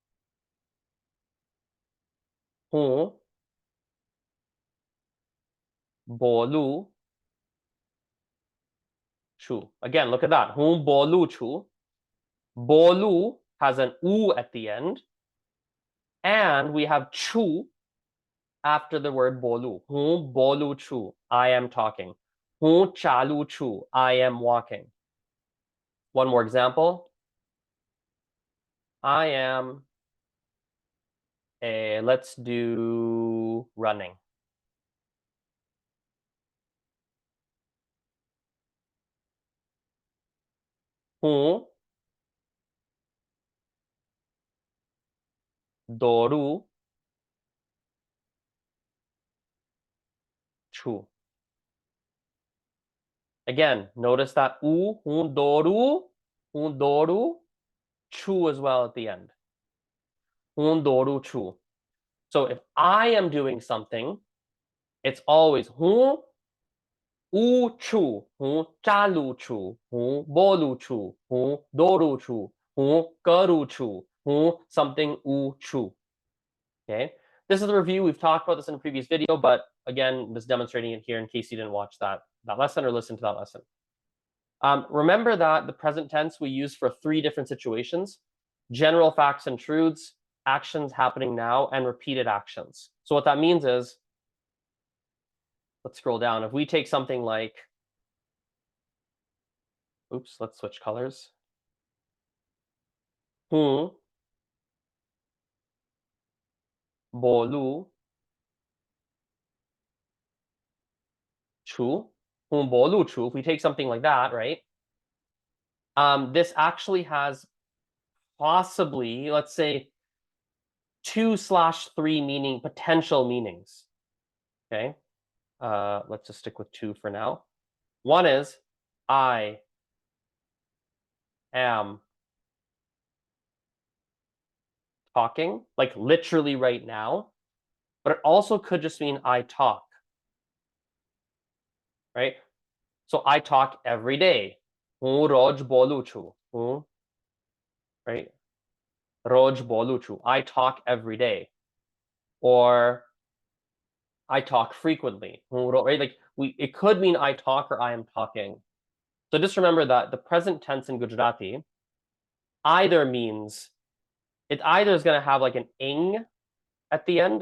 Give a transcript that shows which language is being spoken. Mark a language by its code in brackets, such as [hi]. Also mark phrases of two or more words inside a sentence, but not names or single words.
[gu] હું બોલું છું. [en] Again, look at that. [gu] હું બોલું છું. [en] Bolu has an u at the end, and we have chu after the word bolu. [gu] હું બોલું છું. [en] I am talking. [gu] હું ચાલું છું. [en] I am walking. One more example. I am let's do running. [gu] હું દોડું છું. [en] Again, notice that [gu] હું દોડું છું [en] as well at the end. [gu] હું દોડું છું. [en] So if I am doing something, it's always [gu] હું ઉં છું, હું ચાલું છું, હું બોલું છું, હું દોડું છું, હું કરું છું, [en] hu something u chu. Okay, this is the review. We've talked about this in a previous video, but again, just demonstrating it here in case you didn't watch that lesson or listen to that lesson. Remember that the present tense we use for 3 different situations: general facts and truths, actions happening now, and repeated actions. So what that means is, let's scroll down. If we take something like, oops, let's switch colors. [gu] હું બોલું છું. હું બોલું છું. [en] If we take something like that, right? This actually has possibly, let's say, 2/3 potential meanings. Okay, let's just stick with 2 for now. One is I am talking, like literally right now, but it also could just mean I talk, right? So I talk every day. [gu] હું રોજ બોલું છું. Right? રોજ બોલું છું. [en] I talk every day. Or I talk frequently. Right? Like it could mean I talk or I am talking. So just remember that the present tense in Gujarati either means, it either is going to have like an ing at the end.